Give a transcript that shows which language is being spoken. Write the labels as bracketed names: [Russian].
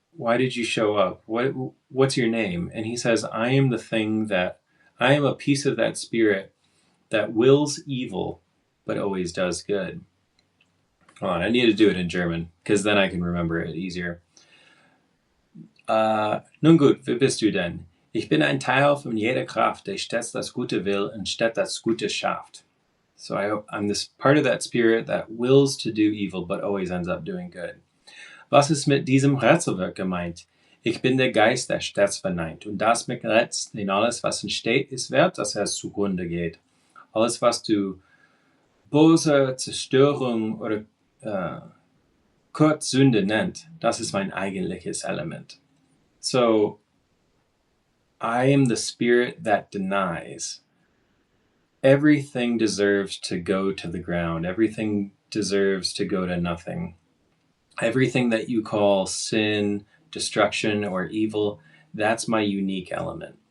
[English] Why did you show up? What's your name? And he says, I am a piece of that spirit that wills evil, but always does good. Hold on, I need to do it in German, because then I can remember it easier. [German] Nun gut, wer bist du denn? Ich bin ein Teil von jeder Kraft, der stets das Gute will und stets das Gute schafft. [English] So I'm this part of that spirit that wills to do evil, but always ends up doing good. [German] Was ist mit diesem Rätselwerk gemeint? Ich bin der Geist, der stets verneint, und das mit Rätseln, denn alles, was entsteht, ist wert, dass es zugrunde geht. Alles, was du böse Zerstörung oder Kurzsünde nennt, das ist mein eigentliches Element. [English] So, I am the spirit that denies. Everything deserves to go to the ground. Everything deserves to go to nothing. Everything that you call sin, destruction, or evil, that's my unique element.